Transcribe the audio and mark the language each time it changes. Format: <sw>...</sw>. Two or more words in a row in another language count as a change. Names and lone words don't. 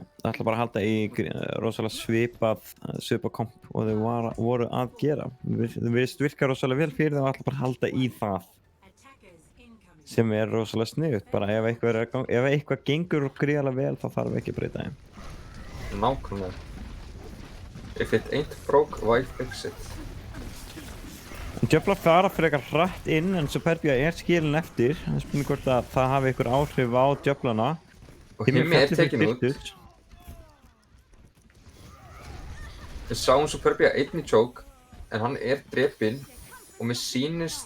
<is>Það ætla bara að halda í rosalega svipað komp og þau voru að gera. Þau virka rosalega vel fyrir þau og ætla bara að halda í það.</is> <en>attackers incoming.</en> <is>Sem er rosalega sniðugt, bara ef eitthvað gengur gríðarlega vel þá þarf ekki að breyta þeim. Nákvæmlega.</is> <en>If it ain't broke, why fix it?</en> <is>Djöflar fara frekar hratt inn en Superbia er skilin eftir. Það er spurning hvort að það hafi einhver áhrif á djöflana. Og Himmi er tekin út. Við sáum Superbia einn í choke, en hann er drepinn og mér sýnist</is>